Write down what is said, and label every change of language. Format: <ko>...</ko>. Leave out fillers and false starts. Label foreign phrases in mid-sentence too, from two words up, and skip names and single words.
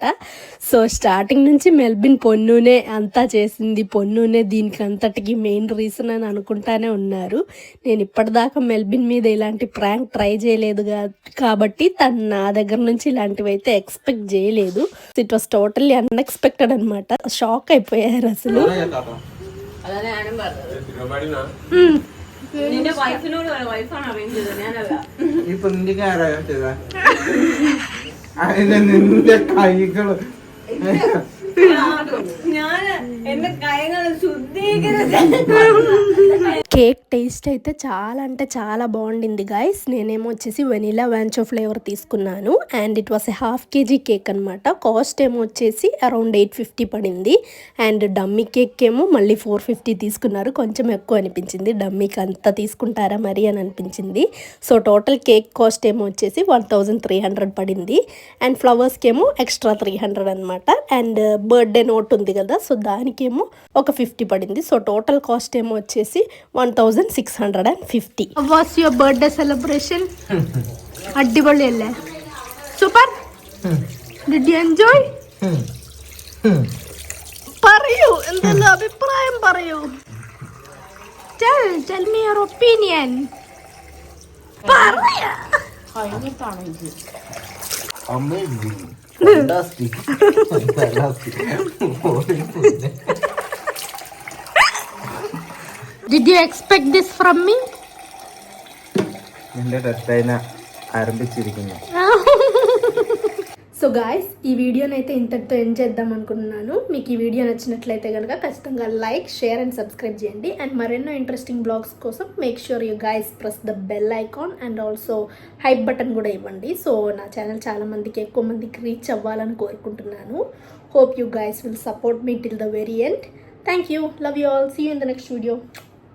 <te>సో స్టార్టింగ్ నుంచి మెల్బిన్ పొన్నునే అంతా చేసింది, పొన్నునే దీనికి అంతటికి</te> <en>main reason</en> <te>అని అనుకుంటానే ఉన్నారు. నేను ఇప్పటిదాకా మెల్బిన్ మీద ఇలాంటి</te> <en>prank try</en> <te>చేయలేదు కాబట్టి తను నా దగ్గర నుంచి ఇలాంటివి అయితే ఎక్స్పెక్ట్ చేయలేదు.</te> <en>It was totally unexpected అనమాట.</en> <te>షాక్ అయిపోయారు అసలు.</te> <ml>അതന്നെ ഞാനും പറഞ്ഞത്. നിന്റെ വൈഫിനോട് വൈഫാണ് അറേഞ്ച് ചെയ്തത്, ഞാനല്ല. ഇപ്പൊ നിന്റെ ആരാ ചെയ്താ? അതിന്റെ നിന്റെ കൈകള് ഞാൻ എന്റെ കൈകൾ ശുദ്ധീകരിച്ച</ml> <en>cake taste</en> <te>అయితే చాలా అంటే చాలా బాగుండింది గైస్. నేనేమో వచ్చేసి వెనీలా వాంచో ఫ్లేవర్ తీసుకున్నాను</te> <en>and it was a 1/2 kg cake</en> <te>అనమాట. కాస్ట్ ఏమో వచ్చేసి అరౌండ్ 850 పడింది.</te> <en>and dummy cake</en> <te>ఏమో మళ్ళీ 450 తీసుకున్నారు. కొంచెం ఎక్కువ అనిపించింది, డమ్మీకి అంతా తీసుకుంటారా మరి అని అనిపించింది.</te> <en>so total cake cost</en> <te>ఏమో వచ్చేసి 1300 పడింది. అండ్ ఫ్లవర్స్కి ఏమో ఎక్స్ట్రా 300 అనమాట.</te> <en>and birthday note</en> <te>ఉంది కదా, సో దానికేమో ఒక 50 పడింది.</te> <en>so total cost</en> <te>ఏమో వచ్చేసి 1650.</te> <en>was your birthday celebration? അടിപൊളിയല്ലേ? Super. Did you enjoy?</en> <ml>പറയൂ, എന്തെല്ലാം അഭിപ്രായം പറയൂ.</ml> <en>tell me your opinion. പറയാ. Did you expect this from me?</en> <ml>നിന്റെ ടെസ്റ്റൈന ആരംഭിച്ചിരിക്കുന്നു.</ml> <en>so guys,</en> <te>ఈ వీడియోని అయితే ఇంతటితో ఎండ్ చేద్దాం అనుకుంటున్నాను. మీకు ఈ వీడియో నచ్చినట్లయితే కనుక ఖచ్చితంగా</te> <en>like, share and subscribe</en> <te>చేయండి.</te> <en>అండ్ మరెన్నో interesting vlogs కోసం make sure you guys press the bell icon and also hype button</en> <te>కూడా ఇవ్వండి. సో నా ఛానల్ చాలా మందికి, ఎక్కువ మందికి రీచ్ అవ్వాలని కోరుకుంటున్నాను.</te> <en>Hope you guys will support me till the very end. Thank you, love you all, see you in the next video.</en>